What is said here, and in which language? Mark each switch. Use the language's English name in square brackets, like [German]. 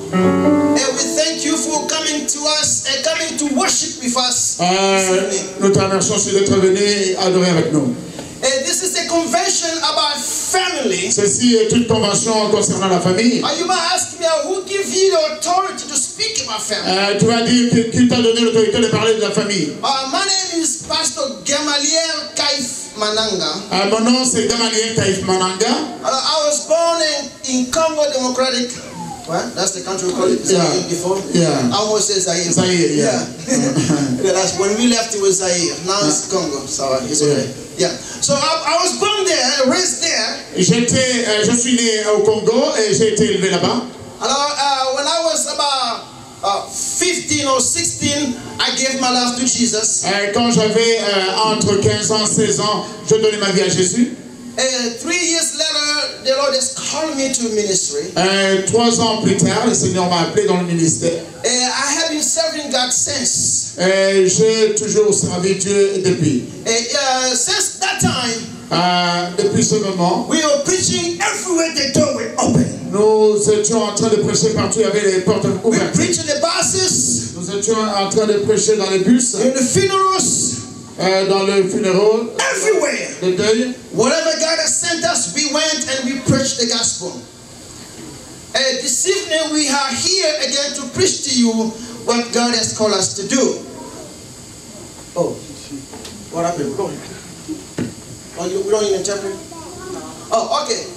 [English] And we thank you for coming to us and coming to worship with us this evening. [French] Nous te remercions d'être venu et adorer avec nous. [English] And this is a convention about family. [French] Ceci est une convention concernant la famille. [English] And you might ask me, who gives you the authority to speak about family? [French] Tu vas dire qui t'a donné l'autorité de parler de la famille. [English] My name is Pastor Gamaliel Kaif Mananga. [French] Mon nom c'est Gamaliel Kaif Mananga. [English] I was born in Congo Democratic. Well, that's the country we call it. Zaire before. Yeah. I almost said Zaire. Zaire, yeah. Yeah, that's when we left it was Zaire. Now it's Congo. So it's okay. Yeah. So I was born there, raised there. [French] Je suis né au Congo et j'ai été élevé là-bas. Alors, [English] when I was about 15 or 16, I gave my life to Jesus. [French] Quand j'avais entre 15 ans et 16 ans, je donnais ma vie à Jésus. [English] 3 years later, the Lord has called me to ministry. [French] 3 ans plus tard, le Seigneur m'a appelé dans le ministère. [English] I have been serving God since. [French] J'ai toujours servi Dieu depuis. [English] Since that time, [French] depuis ce moment, [English] we were preaching everywhere the door were open. [French] Nous étions en train de prêcher partout, il y avait les portes [English] We [French] ouvertes. [English] preached in the buses, [French] Nous étions en train de prêcher dans les bus, [English] in the funerals, [French] dans le funérail, [English] everywhere. [French] le deuil. [English] Whatever God has sent us, we went and we preached the gospel. This evening we are here again to preach to you what God has called us to do. Oh, what happened? Oh, we don't even interpret? Oh, okay.